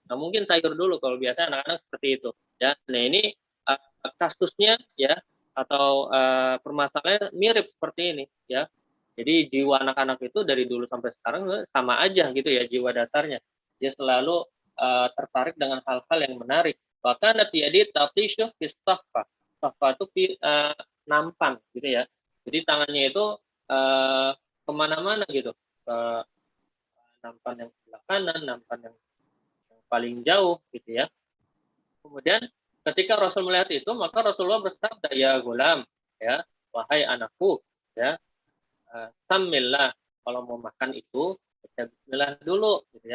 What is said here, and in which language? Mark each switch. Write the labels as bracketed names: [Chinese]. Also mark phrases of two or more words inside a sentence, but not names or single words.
[Indonesian] Nggak mungkin sayur dulu, kalau biasa anak-anak seperti itu, ya. Nah, ini kasusnya, ya, atau permasalahannya mirip seperti ini, ya. Jadi jiwa anak-anak itu dari dulu sampai sekarang sama aja, gitu ya, jiwa dasarnya. Dia selalu tertarik dengan hal-hal yang menarik. Bahkan jadi [Arabic] تطيش في الصحفة. [Indonesian] Sahfa itu nampan, gitu ya. Jadi tangannya itu kemana-mana, gitu. Nampan yang sebelah kanan, nampan yang paling jauh, gitu ya. Kemudian ketika Rasul melihat itu, maka Rasulullah bersabda, [Arabic] يا غلام, [Indonesian] ya, wahai anakku, ya, samillah, kalau mau makan itu baca bismillah dulu, gitu ya.